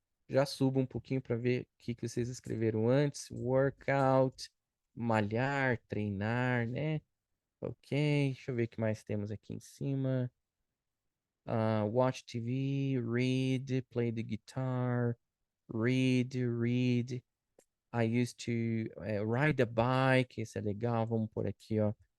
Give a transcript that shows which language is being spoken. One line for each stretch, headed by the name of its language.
Portuguese: Já subo um pouquinho para ver o que vocês escreveram antes. Workout, malhar, treinar, né? Ok, deixa eu ver o que mais temos aqui em cima.
English: Watch TV, read, play the guitar, read. I used to ride a bike,
Portuguese: esse é legal, vamos por aqui, ó.